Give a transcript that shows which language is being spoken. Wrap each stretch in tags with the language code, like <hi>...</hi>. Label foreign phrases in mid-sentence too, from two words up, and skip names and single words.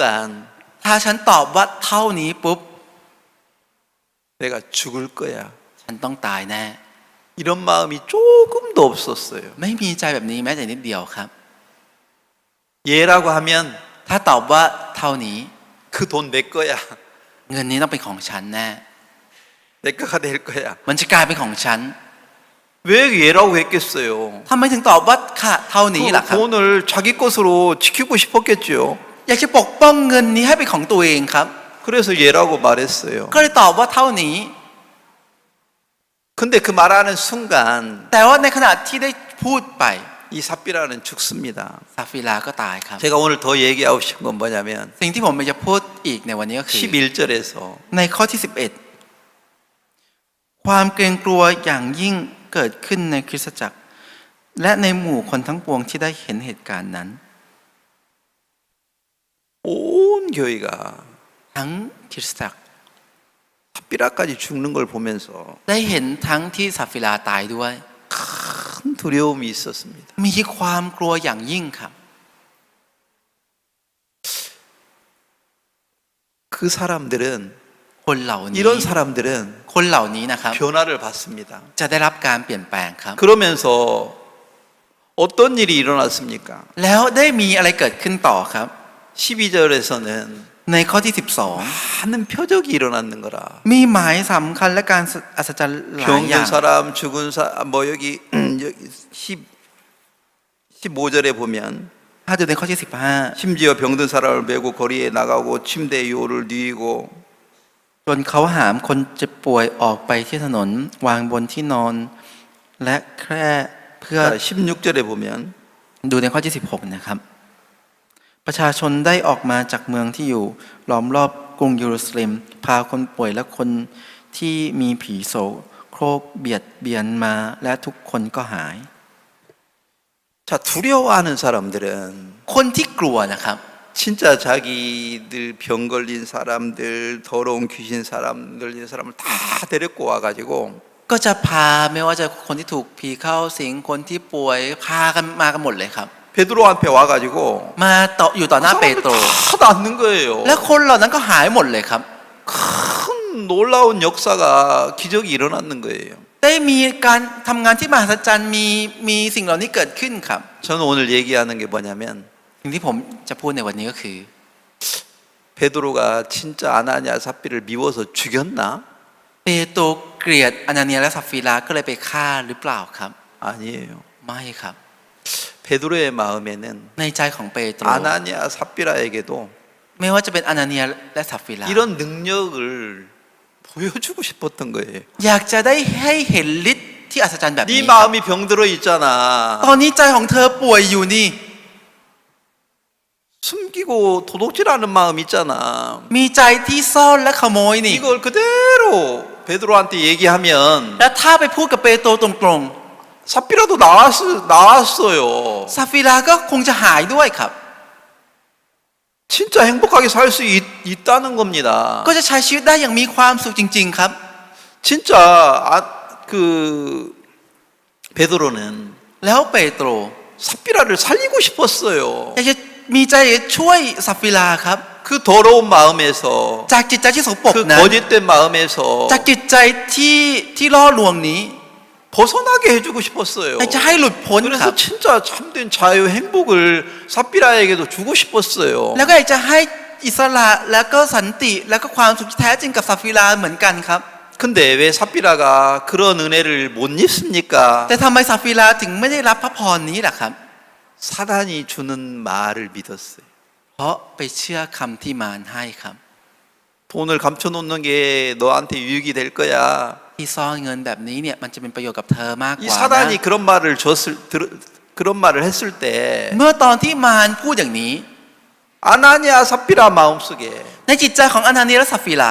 <th>ถ้าฉันตอบว่าเท่านี้ปุ๊บ</th> <ko>내가 죽을 거야.</ko> <th>ฉันต้องตายแน่</th> <ko>이런 마음이 조금도 없었어요.</ko> <th>ไม่มีใจแบบนี้แม้แต่นิดเดียวครับ</th> <ko>예라고 하면</ko> <th>ถ้าตอบว่าเท่านี้</th> <ko>그 돈 내 거야.</ko> <th>เงินนี้ต้องเป็นของฉันแน่</th> <ko>내 거가 될 거야.</ko> <th>มันจะกลายเป็นของฉัน</th> <ko>왜 예라고 했겠어요?</ko> <th>ทำไมถึงตอบว่าค่ะเท่านี้ล่ะ</th> <ko>그</ko> <th>ครับ</th> <ko>돈을 자기 것으로 지키고 싶었겠죠.</ko> <th>อยากจะปกป้องเงินนี้ให้เป็นของตัวเองครับ</th> <ko>그래서 예라고 말했어요.</ko> <th>ก็เลยตอบว่าเท่านี้</th> <ko>근데 그 말하는 순간</ko> <th>แต่ว่าในขณะที่ได้พูดไป</th> <ko>이 삽비라는 죽습니다.</ko> <th>ซาฟิราก็ตายครับ</th> <ko>제가 오늘 더 얘기하고 싶은 건 뭐냐면</ko> <th>สิ่งที่ผมอยากจะพูดอีกในวันนี้ก็คือ</th> <ko>11절에서</ko> <th>ในข้อที่11 ความเกรงกลัวอย่างยิ่งเกิดขึ้นในคริสตจักรและในหมู่คนทั้งปวงที่ได้เห็นเหตุการณ์นั้น</th> <ko>온 교회가</ko> <th>ทั้งคริสตจักร</th> <ko>삽비라까지 죽는 걸 보면서</ko> <th>ได้เห็นทั้งที่ซาฟิลาตายด้วย</th> <ko>큰 두려움이 있었습니다.</ko> <th>มีความกลัวอย่างยิ่งครับ</th> <ko>그 사람들은</ko> <th>คนเหล่านี้</th> <ko>이런 사람들은</ko> <th>คนเหล่านี้นะครับ</th> <ko>변화를 받습니다.</ko> <th>จะได้รับการเปลี่ยนแปลงครับ</th> <ko>그러면서 어떤 일이 일어났습니까?</ko> <th>แล้วได้มีอะไรเกิดขึ้นต่อครับ</th> <ko>12절에서는</ko> <th>ในข้อที่</th> <ko>많은 표적이 일어나는 거라.</ko> <th>12 มีหมายสำคัญและการอัศจรรย์หลายอย่า</th> <ko>병든</ko> <th>ง</th> <ko>사람, 죽은 사람, 뭐 여기 15절에 보면</ko> <th>ถ้าดูในข้อที่</th> <ko>심지어 병든 사람을 메고 거리에 나가고 침대에 요를 뉘고</ko> <th>15จนเขาหามคนเจ็บป่วยออกไปที่ถนนวางบนที่นอน และแคร่เพื่อ</th> <ko>자, 16절에 보면</ko> <th>ดูในข้อที่ 16นะครับประชาชนได้ออกมาจากเมืองที่อยู่ล้อมรอบกรุงเยรูซาเล็มพาคนป่วยและคนที่มีผีโสโครกเบียดเบียนมาและทุกคนก็หาย</th> <ko>자, 두려워하는 사람들은</ko> <th>คนที่กลัวนะครับ</th> <ko>진짜 자기들 병 걸린 사람들, 더러운 귀신 사람 걸린 사람을 다 데리고 와가지고</ko> <th>ก็จะพาไม่ว่าจะคนที่ถูกผีเข้าสิงคนที่ป่วยพากันมากันหมดเลยครับ</th> <ko>베드로 앞에 와가지고</ko> <th>มาต่ออยู่ต่อหน้าเปโตร</th> <ko>다 낫는 거예요.</ko> <th>และคนเหล่านั้นก็หายหมดเลยครับ</th> <ko>큰 놀라운 역사가 기적이 일어났는 거예요.</ko> <th>ได้มีการทำงานที่มหัศจรรย์มีสิ่งเหล่านี้เกิดขึ้นครับ</th> <ko>저는 오늘 얘기하는 게 뭐냐면</ko> <th>สิ่งที่ผมจะพูดในวันนี้ก็คือ</th> <ko>베드로가 진짜 아나니아 삽비를 미워서 죽였나?</ko> <th>เปโตรเกลียดอนาเนียและซัฟฟีราก็เลยไปฆ่าหรือเปล่าครับ</th> <ko>아니에요.</ko> <th>ไม่ครับ</th> <ko>베드로의 마음에는</ko> <th>ในใจของเปโตร</th> <ko>아나니아 삽비라에게도</ko> <th>ไม่ว่าจะเป็นอนาเนียและซัฟฟีรา</th> <ko>이런 능력을 보여주고 싶었던 거예요.</ko> <th>อยากจะได้ให้เห็นฤทธิ์ที่อัศจรรย์แบบ</th> <ko>네</ko> <th>นี้</th> <ko>마음이 병들어 있잖아.</ko> <th>ตอนนี้ใจของเธอป่วยอยู่นี่</th> <ko>숨기고 도둑질하는 마음 있잖아.</ko> <th>มีใจที่ซ่อนและขโมยนี่</th> <ko>이걸 그대로 베드로한테 얘기하면</ko> <th>และถ้าไปพูดกับเปโตรตรง</th> <ko>삽비라도 나왔어요.</ko> <th>ๆซาฟิราก็คงจะหายด้วยครับ</th> <ko>진짜 행복하게 살 수 있다는 겁니다.</ko> <th>ก็จะใช้ชีวิตได้อย่างมีความสุขจริง ๆ ครับ</th> <ko>진짜 그 베드로는</ko> <th>แล้วเปโตร</th> <ko>삽비라를 살리고 싶었어요.</ko> <th>อยากจะมีใจช่วยซาฟิราครับ</th> <ko>그 더러운 마음에서</ko> <th>จากจิตใจที่สกปรก</th> <ko>그</ko> <th>นั้น</th> <ko>거짓된 마음에서</ko> <th>จากจิตใจที่ล่อลวงนี้</th> <ko>벗어나게 해주고 싶었어요.</ko> <th>อยากจะให้หลุดพ้นค</th> <ko>그래서</ko> <th>รับ</th> <ko>진짜 참된 자유 행복을 삽비라에게도 주고 싶었어요.</ko> <th>แล้วก็อยากจะให้อิสระแล้วก็สันติแล้วก็ความสุขที่แท้จริงกับซาฟิราเหมือนกันครับ</th> <ko>근데 왜 삽비라가 그런 은혜를 못 입습니까?</ko> <th>แต่ทำไมซาฟิราถึงไม่ได้รับพระพรนี้ล่ะครับ</th> <ko>사단이 주는 말을 믿었어요.</ko> <th>เพราะไปเชื่อคำที่มารให้ครับ</th> <ko>돈을 감춰놓는 게 너한테 유익이 될 거야.</ko> <th>ที่ซ่อนเงินแบบนี้เนี่ยมันจะเป็นประโยชน์กับเธอมากก</th> <ko>이</ko> <th>ว่านะ</th> <ko>사단이 그런 말을 했을 때</ko> <th>เมื่อตอนที่มารพูดอย่างนี้</th> <ko>아나니아 삽비라 마음속에</ko> <th>ในจิตใจของอนาเนียและซาฟิรา</th>